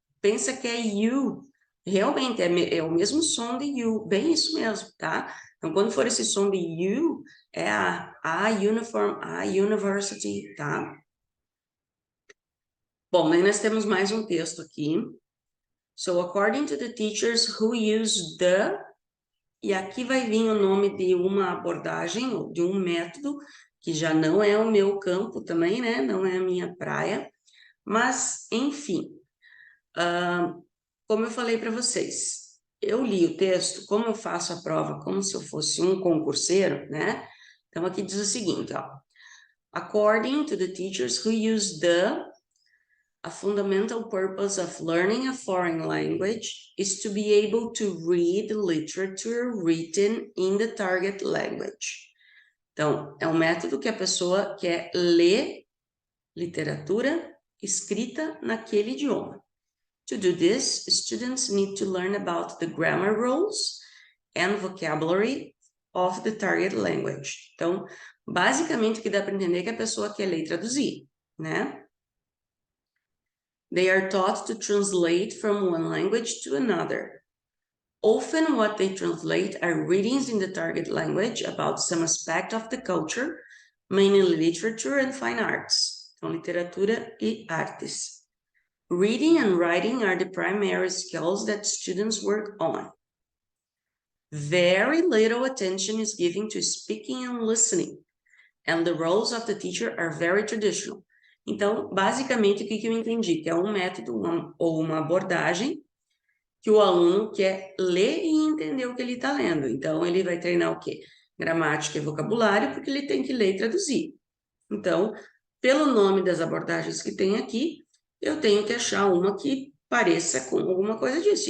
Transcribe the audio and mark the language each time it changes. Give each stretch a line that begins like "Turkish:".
Portuguese: Pensa que é you. Realmente, é o mesmo som de you. Bem isso mesmo, tá? Então, quando for esse som de you, é a uniform, a university, tá? Bom, aí nós temos mais um texto aqui.
English: So, according to the teachers who use the...
Portuguese: E aqui vai vir o nome de uma abordagem, ou de um método, que já não é o meu campo também, né? Não é a minha praia. Mas, enfim, como eu falei para vocês, eu li o texto, como eu faço a prova como se eu fosse um concurseiro, né? Então, aqui diz o seguinte, ó.
English: According to the teachers who use the... A fundamental purpose of learning a foreign language is to be able to read literature written in the target language.
Portuguese: Então, é um método que a pessoa quer ler literatura escrita naquele idioma.
English: To do this, students need to learn about the grammar rules and vocabulary of the target language.
Portuguese: Então, basicamente, o que dá para entender é que a pessoa quer ler e traduzir, né?
English: They are taught to translate from one language to another. Often what they translate are readings in the target language about some aspect of the culture, mainly literature and fine arts.
Portuguese: Então, literatura e artes.
English: Reading and writing are the primary skills that students work on. Very little attention is given to speaking and listening, and the roles of the teacher are very traditional.
Portuguese: Então, basicamente, o que eu entendi? Que é um método ou uma abordagem que o aluno quer ler e entender o que ele está lendo. Então, ele vai treinar o quê? Gramática e vocabulário, porque ele tem que ler e traduzir. Então, pelo nome das abordagens que tem aqui, eu tenho que achar uma que pareça com alguma coisa disso.